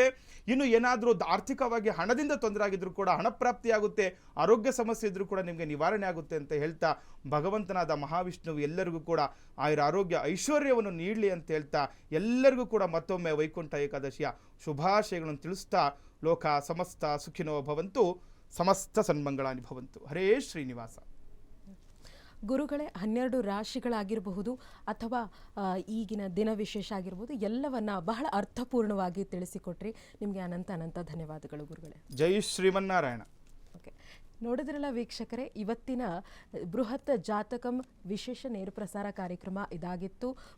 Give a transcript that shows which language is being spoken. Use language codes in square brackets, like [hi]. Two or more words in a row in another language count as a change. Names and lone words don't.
[kn] ಇನ್ನು ಏನಾದರೂ ಆರ್ಥಿಕವಾಗಿ ಹಣದಿಂದ ತೊಂದರೆ ಆಗಿದ್ರೂ ಕೂಡ ಹಣ ಪ್ರಾಪ್ತಿಯಾಗುತ್ತೆ. ಆರೋಗ್ಯ ಸಮಸ್ಯೆ ಇದ್ರೂ ಕೂಡ ನಿಮಗೆ ನಿವಾರಣೆ ಆಗುತ್ತೆ ಅಂತ ಹೇಳ್ತಾ, ಭಗವಂತನಾದ ಮಹಾವಿಷ್ಣುವು ಎಲ್ಲರಿಗೂ ಕೂಡ ಆಯುರ ಆರೋಗ್ಯ ಐಶ್ವರ್ಯವನ್ನು ನೀಡಲಿ ಅಂತ ಹೇಳ್ತಾ, ಎಲ್ಲರಿಗೂ ಕೂಡ ಮತ್ತೊಮ್ಮೆ ವೈಕುಂಠ ಏಕಾದಶಿಯ ಶುಭಾಶಯಗಳನ್ನು ತಿಳಿಸ್ತಾ, [sa] ಲೋಕ ಸಮಸ್ತ ಸುಖಿನೋ ಭವಂತು, ಸಮಸ್ತ ಸನ್ಮಂಗಳಾನಿ ಭವಂತು. ಹರೇ ಶ್ರೀನಿವಾಸ. [kn] ಗುರುಗಳೇ, 12 ರಾಶಿಗಳಾಗಿರಬಹುದು ಅಥವಾ ಈಗಿನ ದಿನ ವಿಶೇಷ ಆಗಿರ್ಬೋದು, ಎಲ್ಲವನ್ನ ಬಹಳ ಅರ್ಥಪೂರ್ಣವಾಗಿ ತಿಳಿಸಿಕೊಟ್ರಿ. ನಿಮಗೆ ಅನಂತ ಧನ್ಯವಾದಗಳು ಗುರುಗಳೇ. ಜೈ ಶ್ರೀಮನ್ನಾರಾಯಣ. ಓಕೆ. ನೋಡಿದ್ರಲ್ಲ ವೀಕ್ಷಕರೇ, ಇವತ್ತಿನ ಬೃಹತ್ ಜಾತಕಂ ವಿಶೇಷ ನೇರ ಪ್ರಸಾರ ಕಾರ್ಯಕ್ರಮ ಇದಾಗಿತ್ತು.